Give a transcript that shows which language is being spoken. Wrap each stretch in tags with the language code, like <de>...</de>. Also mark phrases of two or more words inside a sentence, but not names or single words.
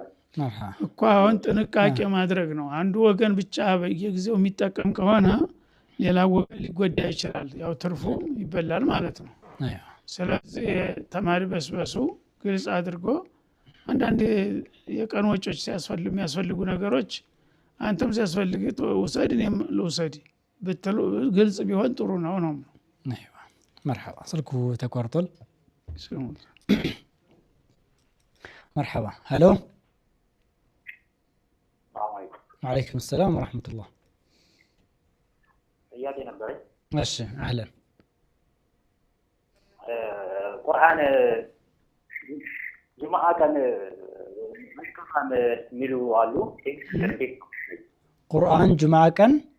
<am>እኮ አሁን ጥንቃቄ ማድረግ ነው አንዱ ወገን ብቻ በየጊዜው የሚጠቀም ከሆነ ሌላ ወገን ሊጎዳ ይችላል ያው ትርፉ ይበላል ማለት ነው ስለዚህ ተማሪ በስበሱ ግልጽ አድርጎ አንዳንድ የቀን ወጪዎች የሚያስፈልጉ ነገሮች አንተም ሲያስፈልግ ውሰድ እኔም ልውሰድ ብትሉ ግልጽ ቢሆን ጥሩ ነው ነው</am> <ar>ايوه مرحبا</ar> <am>ስልኩ ተቋርጧል</am> <ar>مرحبا هلو وعليكم السلام ورحمة الله</ar> <am>ጥያቄ ነበር እሺ اهلا ቁርአን ጁማዓ ቀን መስከረም ሚሉ አሉ ቁርአን ጁማዓ ቀን</am>